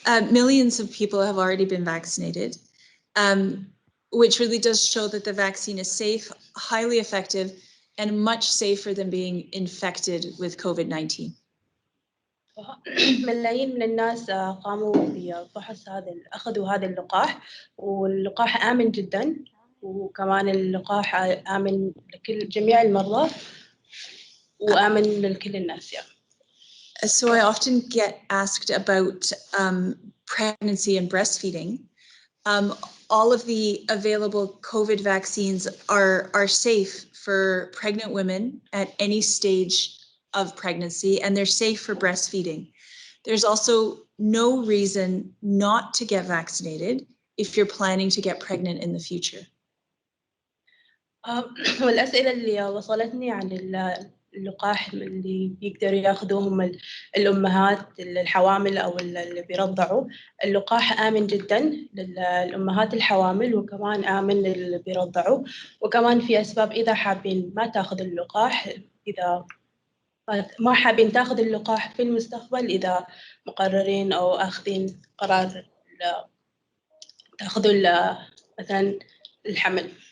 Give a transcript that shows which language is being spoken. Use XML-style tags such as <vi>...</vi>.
<en>Millions of people have already been vaccinated, which really does show that the vaccine is safe, highly effective, and much safer than being infected with COVID-19.</en> <ar>ملايين من الناس قاموا بفحص أخذوا هذا اللقاح، واللقاح آمن جدا، وكمان اللقاح آمن لكل جميع المرضى وآمن لكل الناس.</ar> <en>So I often get asked about pregnancy and breastfeeding. All of the available COVID vaccines are safe for pregnant women at any stage of pregnancy, and they're safe for breastfeeding. There's also no reason not to get vaccinated if you're planning to get pregnant in the future.</en> <ar>والأسئلة اللي وصلتني عن اللقاح اللي يقدروا ياخذوهم الأمهات الحوامل أو اللي بيرضعوا، اللقاح آمن جدا للأمهات الحوامل، وكمان آمن للي بيرضعوا، وكمان في أسباب إذا حابين ما تاخذ اللقاح، إذا ما حابين تاخذ اللقاح في المستقبل، إذا مقررين أو أخذين قرار تاخذوا مثلا الحمل.</ar>